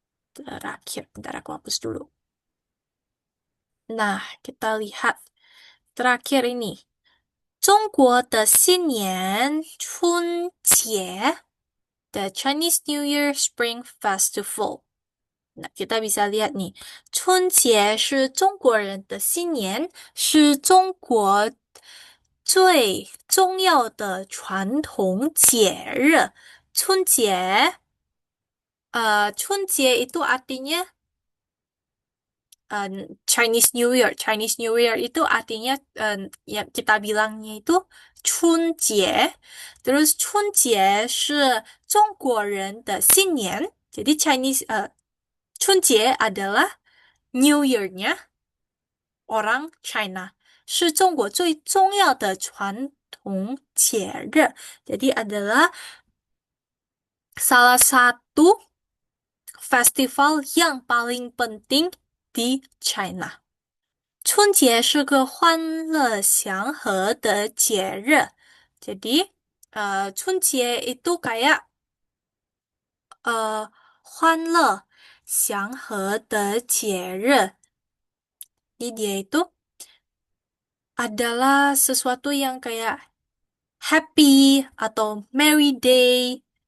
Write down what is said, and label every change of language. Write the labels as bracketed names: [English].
[Indonesian] Terakhir, bentar aku hapus dulu. Nah, kita lihat terakhir ini. [Chinese] 中国的新年春节 [English] The Chinese New Year Spring Festival. [Indonesian] Nah, kita bisa lihat nih. [Chinese] 春节是中国人的新年，是中国最重要的传统节日. [Indonesian] 春节, Chunjie itu artinya Chinese New Year. Chinese New Year itu artinya ya kita bilangnya itu Chunjie. Terus Chunjie [Chinese] 是中国人的新年. [Indonesian] Jadi Chunjie adalah New Year-nya orang China. [Chinese] 是中国最重要的传统节日. [Indonesian] Jadi adalah salah satu festival yang paling penting di China. [Chinese] 春节是个欢乐祥和的节日. [Indonesian] Jadi, 春节 itu kayak [Chinese] 欢乐祥和的节日. [Indonesian] Jadi dia itu adalah sesuatu yang kayak happy atau merry day.